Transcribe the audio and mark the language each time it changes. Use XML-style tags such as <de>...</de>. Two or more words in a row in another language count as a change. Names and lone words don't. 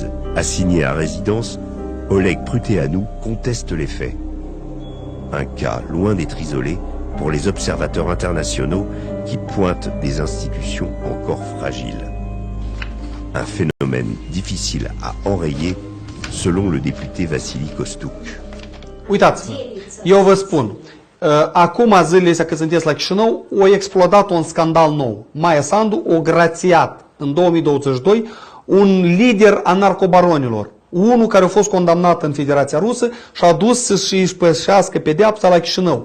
<fr>Assigné à résidence, Oleg Pruteanu conteste les faits. Un cas loin d'être isolé pour les observateurs internationaux qui pointent des institutions encore fragiles. Un phénomène difficile à enrayer, selon le député Vasili Kostuc.</fr> <ro>Uitați-vă, eu vă spun, acum zilele astea când sunteți la Chișinău, a explodat un scandal nou. Maia Sandu a grațiat în 2022 un lider a narcobaronilor. Unul care a fost condamnat în Federația Rusă și a dus să-și spășească pedeapsa la Chișinău.</ro>